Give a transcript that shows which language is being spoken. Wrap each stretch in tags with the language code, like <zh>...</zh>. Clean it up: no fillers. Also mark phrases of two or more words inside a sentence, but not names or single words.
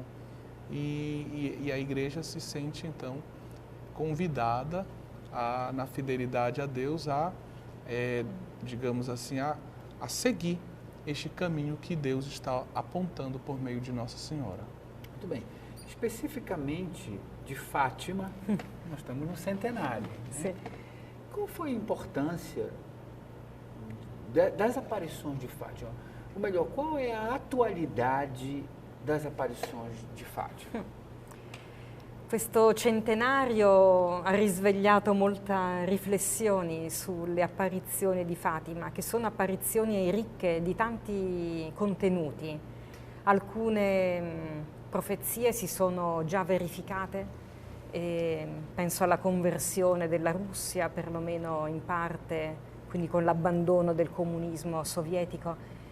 <pt>E a igreja se sente, então, convidada, na fidelidade a Deus, a digamos assim, a seguir este caminho que Deus está apontando por meio de Nossa Senhora. Muito bem. Especificamente de Fátima, nós estamos no centenário. Né? Sim. Qual foi a importância das aparições de Fátima? Ou melhor, qual é a atualidade das</pt> <it>apparizioni di Fátima? Questo centenario ha risvegliato molte riflessioni sulle apparizioni di Fatima, che sono apparizioni ricche di tanti contenuti. Alcune profezie si sono già verificate, penso alla conversione della Russia, perlomeno in parte, quindi con l'abbandono del comunismo sovietico.</it>